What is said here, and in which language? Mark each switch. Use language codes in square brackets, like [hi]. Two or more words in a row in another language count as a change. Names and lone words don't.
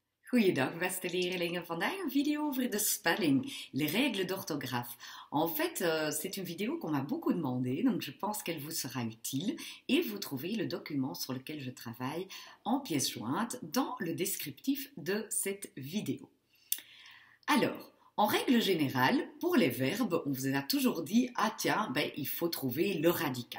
[nl] Goeiedag beste leerlingen, vandaag een video over de spelling, [fr] les règles d'orthographe. En fait, c'est une vidéo qu'on m'a beaucoup demandé, donc je pense qu'elle vous sera utile et vous trouvez le document sur lequel je travaille en pièce jointe dans le descriptif de cette vidéo. Alors, en règle générale, pour les verbes, on vous a toujours dit « Ah tiens, il faut trouver le radical ».